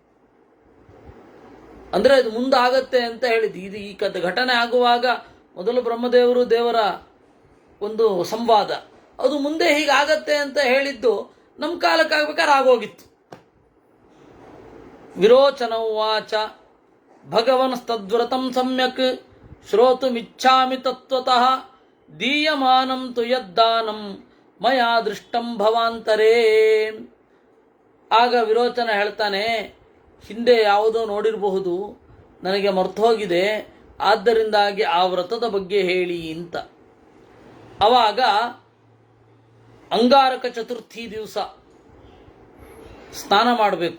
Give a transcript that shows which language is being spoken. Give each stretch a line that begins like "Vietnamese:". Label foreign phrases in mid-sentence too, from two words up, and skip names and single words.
Kannada: ಅಂದರೆ ಇದು ಮುಂದಾಗತ್ತೆ ಅಂತ ಹೇಳಿದ್ದು. ಇದು ಈ ಘಟನೆ ಆಗುವಾಗ ಮೊದಲು ಬ್ರಹ್ಮದೇವರು ದೇವರ ಒಂದು ಸಂವಾದ, ಅದು ಮುಂದೆ ಹೀಗಾಗತ್ತೆ ಅಂತ ಹೇಳಿದ್ದು ನಮ್ಮ ಕಾಲಕ್ಕಾಗಬೇಕಾದ್ರೆ ಆಗೋಗಿತ್ತು.
Sanskrit: ವಿರೋಚನ ಉವಾಚ ಭಗವನ್ಸ್ತದ್ವ್ರತಂ ಸಮ್ಯಕ್ ಶ್ರೋತುಮಿಚ್ಛಾಮಿ ತತ್ವತಃ ದೀಯಮಾನಂ ತು ಯದ್ದಾನಂ ಮಯಾ ದೃಷ್ಟಂ ಭವಾಂತರೇ.
Kannada: ಆಗ ವಿರೋಚನ ಹೇಳ್ತಾನೆ, ಹಿಂದೆ ಯಾವುದೋ ನೋಡಿರಬಹುದು, ನನಗೆ ಮರ್ತೋಗಿದೆ, ಆದ್ದರಿಂದಾಗಿ ಆ ವ್ರತದ ಬಗ್ಗೆ ಹೇಳಿ ಅಂತ. ಅವಾಗ ಅಂಗಾರಕ ಚತುರ್ಥಿ ದಿವಸ ಸ್ನಾನ ಮಾಡಬೇಕು.